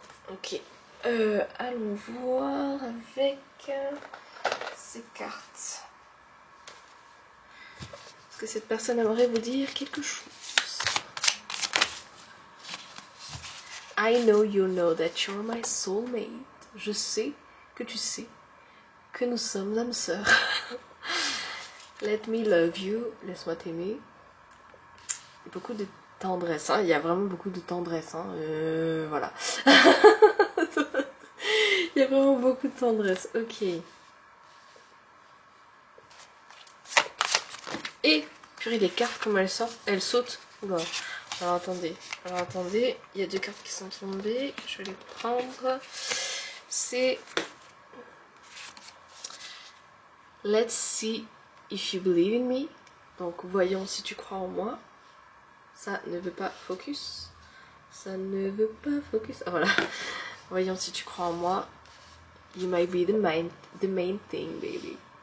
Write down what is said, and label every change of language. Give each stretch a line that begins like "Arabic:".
French: Ok. Allons voir avec ces cartes. Est-ce que cette personne aimerait vous dire quelque chose?
English: I know you know that you're my soulmate.
French: Je sais que tu sais que nous sommes âmes sœurs.
English: Let me love you.
French: Laisse-moi t'aimer. Beaucoup de tendresse. Hein. Il y a vraiment beaucoup de tendresse. Hein. Voilà. Il y a vraiment beaucoup de tendresse. Ok. Et, purée, les cartes, comment elles sortent? Elles sautent. Oula. Alors attendez, il y a 2 cartes qui sont tombées, je vais les prendre.
English: C'est Let's see if you believe in me.
French: Donc voyons si tu crois en moi. Ça ne veut pas focus. Ça ne veut pas focus. Ah voilà. Voyons si tu crois en moi.
English: You might be the main thing, baby.